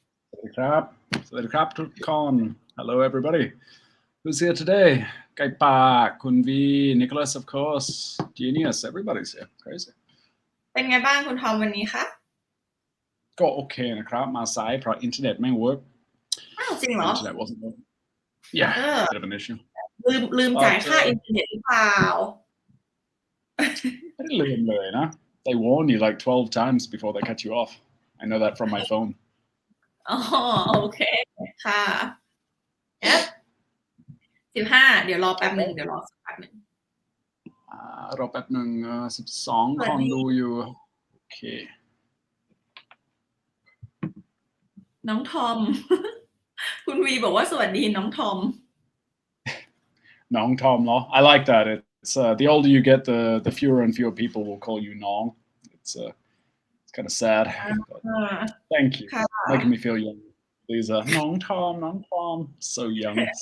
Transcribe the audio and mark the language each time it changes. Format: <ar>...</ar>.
<th>สวัสดีครับทุกคน</th> <en>hello everybody who's here today ไก่ปาคุณวี Nicholas of course Genius everybody's here crazy</en> <th>เป็นไงบ้างคุณทอมวันนี้คะ ก็โอเคนะครับมาสายเพราะอินเทอร์เน็ตไม่ work จริงเหรอ</th> <en>Internet wasn't working yeah bit of an issue</en> <th>ลืมจ่ายค่าอินเทอร์เน็ตหรือเปล่า ไม่ได้ลืมเลยนะ</th> <en>they warn you like 12 times before they cut you off I know that from my phone</en> <th>อ๋อโอเคค่ะ15เดี๋ยวรอแป๊บนึงรอสักแป๊บนึง รอแป๊บนึง12คนดูอยู่โอเค น้องทอมคุณวีบอกว่าสวัสดีน้องทอม น้องทอมเหรอ</th> <en>I like that it's the older you get the fewer and fewer people will call you น้อง it's kind of sad but thank you making me feel young please น้องทอมso young</en>